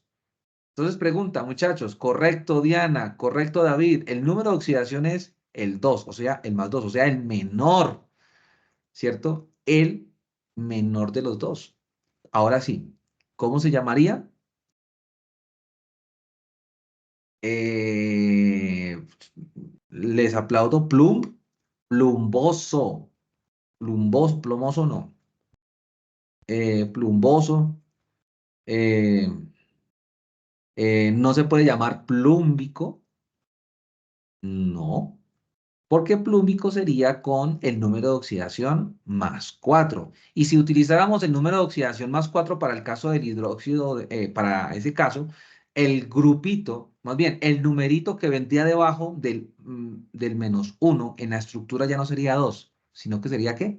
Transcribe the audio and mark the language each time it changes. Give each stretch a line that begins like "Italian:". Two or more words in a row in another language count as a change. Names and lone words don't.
Spanish: Entonces pregunta, muchachos, correcto Diana, correcto David, el número de oxidación es el 2, o sea, el más 2, o sea, el menor, ¿cierto? El menor de los dos. Ahora sí, ¿cómo se llamaría? Eh, Les aplaudo, plumboso. Plumboso, plomoso no. Plumboso. eh, no se puede llamar plúmbico. No. Porque plúmbico sería con el número de oxidación más 4. Y si utilizáramos el número de oxidación más 4 para el caso del hidróxido, para ese caso, el grupito, más bien, el numerito que vendría debajo del menos 1 en la estructura ya no sería 2, sino que sería ¿qué?